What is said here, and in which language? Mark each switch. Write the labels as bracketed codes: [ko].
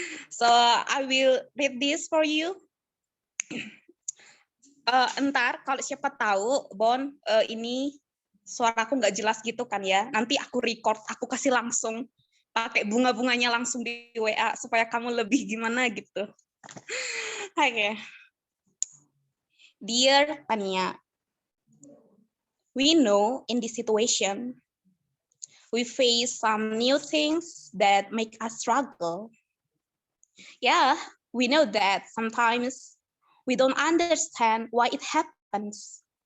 [en] So I will read this for you. [id] Entar kalau siapa tahu Bon ini suaraku nggak jelas gitu kan ya, nanti aku record, aku kasih langsung pakai bunga-bunganya langsung di WA supaya kamu lebih gimana gitu. Oke. [en] Dear Tania, we know in this situation we face some new things that make us struggle. Yeah, we know that sometimes we don't understand why it happens.